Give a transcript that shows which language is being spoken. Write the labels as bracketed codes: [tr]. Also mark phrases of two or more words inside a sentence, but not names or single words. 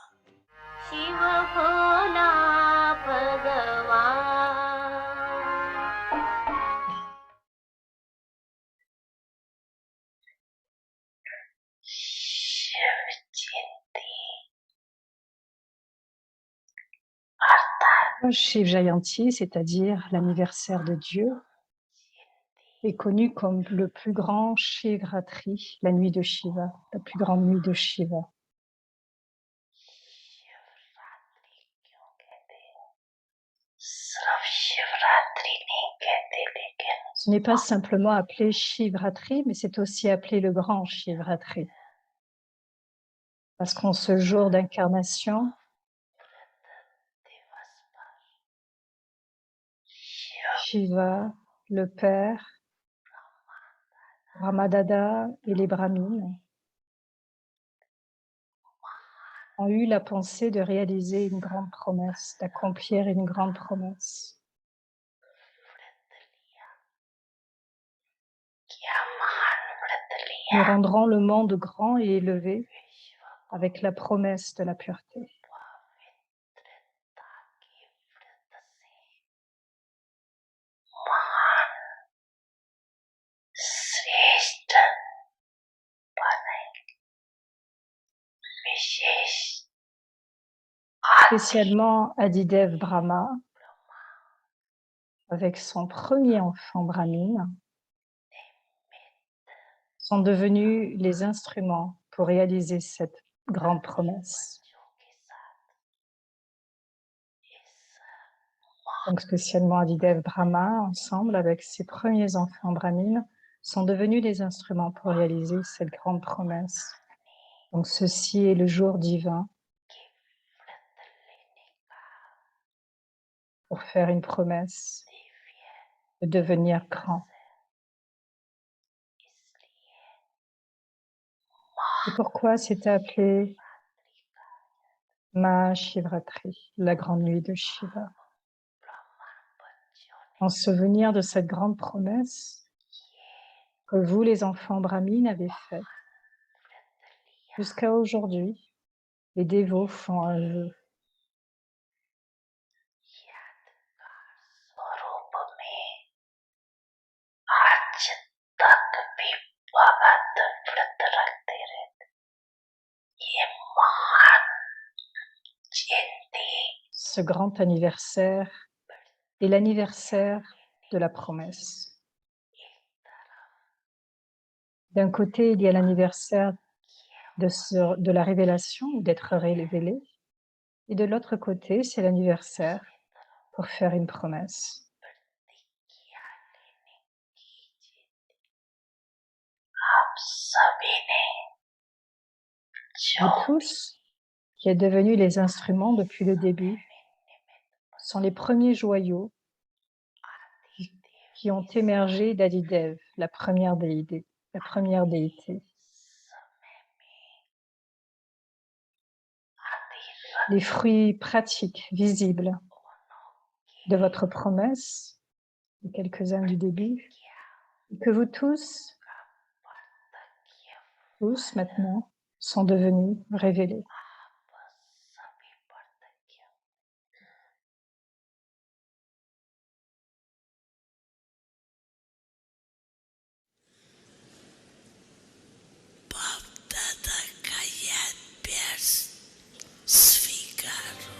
[hi] शिव भोला भगवान। शिव जयंती अर्थात [fr] Shiv Jayanti, c'est-à-dire l'anniversaire de Dieu, est connu comme le plus grand Shivratri, la nuit de Shiva, la plus grande nuit de Shiva. [hi] शिवरात्रि क्यों कहते हैं? सिर्फ शिवरात्रि नहीं कहते, लेकिन [fr] Ce n'est pas simplement appelé Shivratri, mais c'est aussi appelé le grand Shivratri. Parce qu'en ce jour d'incarnation, [hi] दिवस पर शिव [fr] Shiva, le Père, Ramadada et les Brahmines ont eu la pensée de réaliser une grande promesse, d'accomplir une grande promesse. [hi] व्रत लिया, क्या महान व्रत लिया। [fr] Nous rendrons le monde grand et élevé [hi] विश्व [fr] avec la promesse de la pureté. [hi] पवित्रता के व्रत से महान श्रेष्ठ बने। विशेष [fr] Spécialement Adidev Brahma, avec son premier enfant Brahmine, sont devenus les instruments pour réaliser cette grande promesse. [hi] के साथ इस [fr] Donc spécialement Adidev Brahma, ensemble avec ses premiers enfants Brahmines, sont devenus les instruments pour réaliser cette grande promesse. Donc ceci est le jour divin [hi] के व्रत लेने का [fr] pour faire une promesse [hi] दिव्य [fr] de devenir grand. [hi] इसलिए [fr] Et pourquoi c'est appelé Mahashivratri, la grande nuit de Shiva? [hi] ब्राह्मण बच्चों ने [fr] En souvenir de cette grande promesse que vous, les enfants brahmines, avez faite. [hi] व्रत लिया। [fr] Jusqu'à aujourd'hui, les dévots font un vœu. [hi] यादगार स्वरूप में आज तक भी भगत व्रत रखते रहते। ये महान जयंती [fr] Ce grand anniversaire est l'anniversaire de la promesse. [hi] एक तरफ [fr] D'un côté, il y a l'anniversaire de la révélation, d'être révélé. Et de l'autre côté, c'est l'anniversaire pour faire une promesse. [hi] प्रतिज्ञा लेने की जयंती। आप सभी ने [fr] Vous tous, qui êtes devenus les instruments depuis le début, sont les premiers joyaux qui ont émergé d'Adidev, la première déité. [hi] समय में अति [fr] Les fruits pratiques, visibles de votre promesse, de quelques-uns du début, et que vous tous maintenant, sont devenus révélés. [hi] सभी प्रतिज्ञा बाप दादा का याद प्यार स्वीकारो।